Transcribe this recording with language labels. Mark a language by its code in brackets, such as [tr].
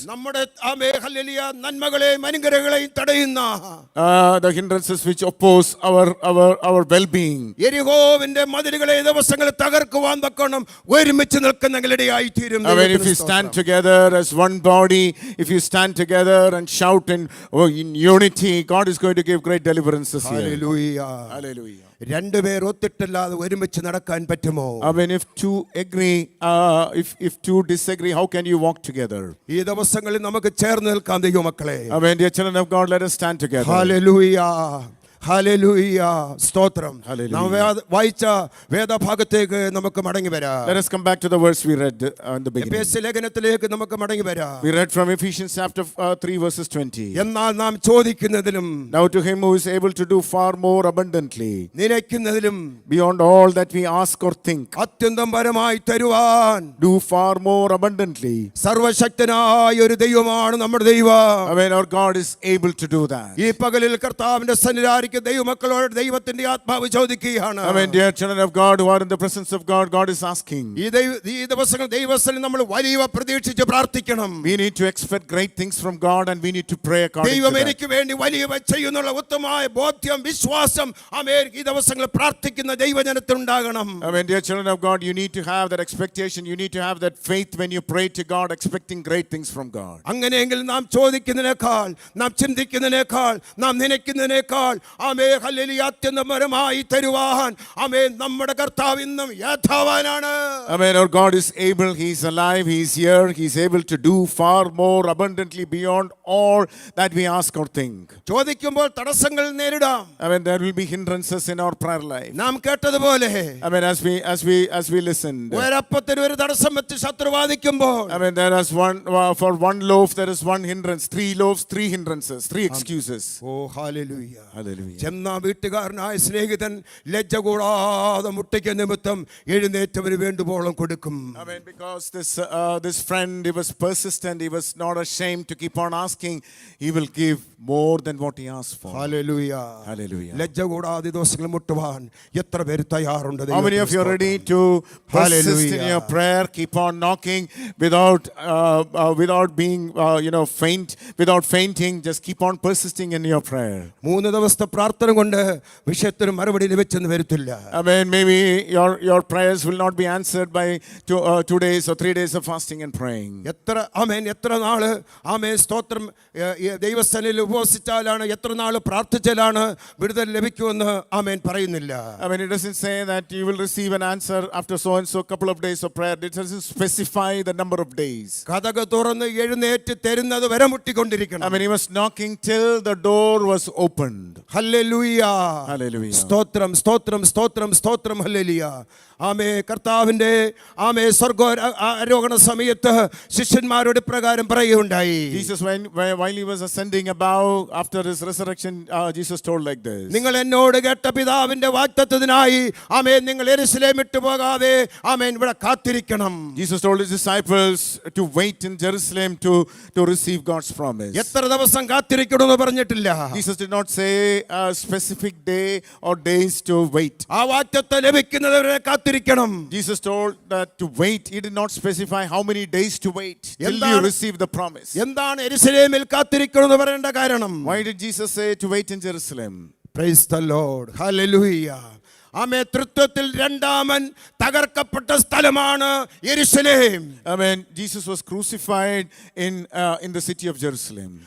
[ml] നമ്മുടെ ആമേ ഹല്ലേലൂയ നന്മകളെയും അനുഗ്രഹങ്ങളെയും തടയുന്ന, [en] The hindrances which oppose our well-being. [ml] യെരിഹോവിന്റെ മതിലുകളെ ഈ ദിവസങ്ങളിൽ തകർക്കുവാൻ തക്കോണം ഒരുമിച്ച് നിൽക്കുന്നവരിടയായി തീരും. [en] I mean, if you stand together as one body, if you stand together and shout in unity, God is going to give great deliverances here. [ml] Hallelujah. [en] Hallelujah. [ml] രണ്ടുപേർ ഒത്തിട്ടല്ലാതെ ഒരുമിച്ച് നടക്കാൻ പറ്റുമോ? [en] I mean, if two agree, if two disagree, how can you walk together? [ml] ഈ ദിവസങ്ങളിൽ നമുക്ക് ചേർന്ന് നിൽക്കാം ദൈവമക്കളെ. [en] I mean, dear children of God, let us stand together. [ml] Hallelujah. Hallelujah. സ്തോത്രം. [en] Hallelujah. [ml] നാം വായിച്ച വേദഭാഗത്തേക്ക് നമുക്ക് മടങ്ങി വരാം. [en] Let us come back to the verse we read in the beginning. [ml] എഫേസ്യ ലേഖനത്തിലേക്ക് നമുക്ക് മടങ്ങി വരാം. [en] We read from Ephesians chapter 3 verses 20. [ml] എന്നാൽ നാം ചോദിക്കുന്നതിലും [en] Now to him who is able to do far more abundantly, [ml] നിലയ്ക്കുന്നതിലും [en] beyond all that we ask or think, [ml] അത്യന്തം പരമായി തരുവാൻ [en] do far more abundantly. [ml] സർവശക്തനായ ഒരു ദൈവമാണ് നമ്മുടെ ദൈവം. [en] I mean, our God is able to do that. [ml] ഈ പകലിൽ കർത്താവിന്റെ സന്നിധാനത്തിൽ ദൈവമക്കളോട് ദൈവത്തിന്റെ ആത്മാവ് ചോദിക്കുകയാണ്. [en] I mean, dear children of God who are in the presence of God, God is asking. [ml] ഈ ദിവസങ്ങൾ ദൈവസ്ഥലിൽ നമ്മൾ വലിയ പ്രതീക്ഷിച്ച് പ്രാർത്ഥിക്കണം. [en] We need to expect great things from God, and we need to pray according to [ml] ദൈവം [en] that. [ml] എനിക്ക് വേണ്ടി വലിയ ചെയ്യുന്നുള്ള ഉത്തമമായ ബോധ്യം വിശ്വാസം ഈ ദിവസങ്ങളിൽ പ്രാർത്ഥിക്കുന്ന ദൈവജനത്തിൽ ഉണ്ടാകണം. [en] I mean, dear children of God, you need to have that expectation. You need to have that faith when you pray to God, expecting great things from God. [ml] അങ്ങനെയെങ്കിൽ നാം ചോദിക്കുന്നതിനേക്കാൾ, നാം ചിന്തിക്കുന്നതിനേക്കാൾ, നാം നനയ്ക്കുന്നതിനേക്കാൾ ആമേ ഹല്ലേലൂയ അത്യന്തപരമായി തരുവാൻ ആമേ നമ്മുടെ കർത്താവ് ഇന്നും യഥാവാനാണ്. [en] I mean, our God is able. He is alive. He is here. He is able to do far more abundantly beyond all that we ask or think. [ml] ചോദിക്കുമ്പോൾ തടസ്സങ്ങൾ നേരിടാം. [en] I mean, there will be hindrances in our prayer life. [ml] നാം കേട്ടതുപോലെ [en] I mean, as we listened. [ml] ഒരപ്പത്തിന് ഒരു തടസ്സം വെച്ച് ശത്രുവാദിക്കുമ്പോൾ, [en] I mean, there is for one loaf there is one hindrance. 3 loaves, 3 hindrances, 3 excuses. [ml] Oh hallelujah. [en] Hallelujah. [ml] ചെന്ന വീട്ടുകാരനായ സ്നേഹിതൻ ലജ്ജ കൂടാതെ മുട്ടയ്ക്ക് നിമിത്തം എഴുന്നേറ്റവന് വേണ്ടുവോളം കൊടുക്കും. [en] I mean, because this friend, he was persistent, he was not ashamed to keep on asking, he will give more than what he asked for. [ml] Hallelujah. [en] Hallelujah. [ml] ലജ്ജ കൂടാതെ ദിവസങ്ങൾ മുട്ടുവാൻ എത്ര പേര് തയ്യാറുണ്ട്? [en] How many of you are ready to persist in your prayer, keep on knocking without being faint, without fainting, just keep on persisting in your prayer? [ml] 3 ദിവസത്തെ പ്രാർത്ഥന കൊണ്ട് വിഷയത്തിന് മറുപടി ലഭിച്ചെന്ന് വരത്തില്ല. [en] I mean, maybe your prayers will not be answered by 2 days or 3 days of fasting and praying. [ml] എത്ര നാള് ആമേൻ സ്തോത്രം ദൈവസ്ഥനിൽ ഉപവസിച്ചാലാണ്, എത്ര നാള് പ്രാർത്ഥിച്ചാലാണ് വിടുതൽ ലഭിക്കുമെന്ന് ആമേൻ പറയുന്നില്ല. [en] I mean, it doesn't say that you will receive an answer after so and so couple of days of prayer. It doesn't specify the number of days. [ml] കതക് തുറന്ന് എഴുന്നേറ്റ് തരുന്നത് വരെ മുട്ടിക്കൊണ്ടിരിക്കണം. [en] I mean, he was knocking till the door was opened. [ml] Hallelujah. [en] Hallelujah. [ml] സ്തോത്രം സ്തോത്രം സ്തോത്രം സ്തോത്രം hallelujah. ആമേ കർത്താവിൻ്റെ ആമേ സ്വർഗാരോഹണ സമയത്ത് ശിഷ്യന്മാരോട് പ്രകാരം പറയുകയുണ്ടായി. [en] Jesus, while he was ascending above after his resurrection, Jesus told like this. [ml] നിങ്ങൾ എന്നോട് കേട്ട പിതാവിന്റെ വാഗ്ദത്തത്തിനായി ആമേൻ നിങ്ങൾ യെരൂശലേം വിട്ടു പോകാതെ ആമേൻ ഇവിടെ കാത്തിരിക്കണം. [en] Jesus told his disciples to wait in Jerusalem to receive God's promise. [ml] എത്ര ദിവസം കാത്തിരിക്കണമെന്ന് പറഞ്ഞിട്ടില്ല. [en] Jesus did not say a specific day or days to wait. [ml] ആ വാഗ്ദത്തം ലഭിക്കുന്നതുവരെ കാത്തിരിക്കണം. [en] Jesus told that to wait. He did not specify how many days to wait till you receive the promise. എന്താണ് യെരൂശലേമിൽ കാത്തിരിക്കണമെന്ന് പറയേണ്ട കാരണം? Why did Jesus say to wait in Jerusalem? Praise the Lord. Hallelujah. [ml] ആമേ തൃത്വത്തിൽ രണ്ടാമൻ തകർക്കപ്പെട്ട സ്ഥലമാണ് യെരൂശലേം. [en] Amen. Jesus was crucified in the city of Jerusalem.